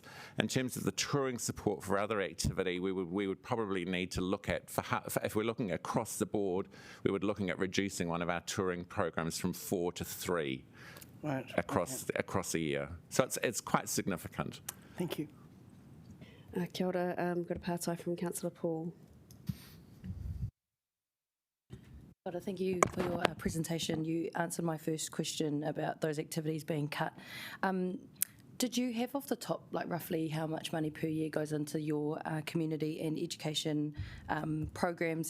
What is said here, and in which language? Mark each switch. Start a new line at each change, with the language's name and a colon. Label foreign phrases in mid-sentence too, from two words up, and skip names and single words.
English: In terms of the touring support for other activity, we would probably need to look at, if we're looking across the board, we would looking at reducing one of our touring programs from 4 to 3 across a year. So it's quite significant. Thank you.
Māori: Kia ora,
English: got a pātai from Councillor Paul. Thank you for your presentation. You answered my first question about those activities being cut. Did you have off the top, like roughly how much money per year goes into your community and education programs?